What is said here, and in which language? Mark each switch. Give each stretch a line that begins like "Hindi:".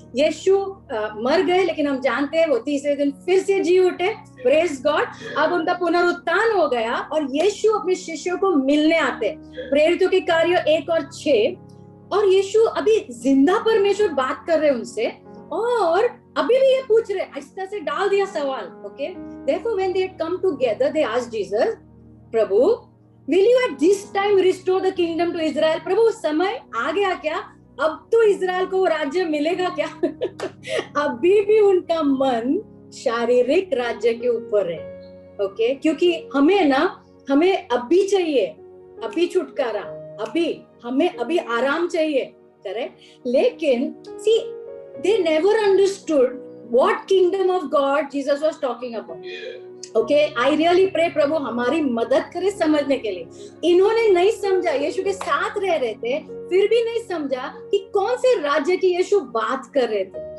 Hindi: यीशु मर गए, लेकिन हम जानते हैं वो तीसरे दिन फिर से जी उठे, प्रेज गॉड। अब उनका पुनरुत्थान हो गया और यीशु अपने शिष्यों को मिलने आते। प्रेरितों के कार्य 1 और 6, और यीशु अभी जिंदा परमेश्वर बात कर रहे हैं उनसे, और अभी भी ये पूछ रहे, इस तरह से डाल दिया सवाल।
English: Okay, therefore when they had come together they asked Jesus, प्रभु will you at this time restore the kingdom to Israel?
Hindi: प्रभु समय आ गया क्या, अब तो इजराइल को राज्य मिलेगा क्या? अभी भी उनका मन शारीरिक राज्य के ऊपर है। ओके, क्योंकि हमें अभी चाहिए, अभी छुटकारा, हमें अभी आराम चाहिए, करेक्ट।
English: लेकिन see they never understood what kingdom of God Jesus was talking about. Okay, I really pray
Hindi: प्रभु हमारी मदद करे समझने के लिए। इन्होंने नहीं समझा, यीशु के साथ रह रहे थे, फिर भी नहीं समझा कि कौन से राज्य की यीशु बात कर रहे थे।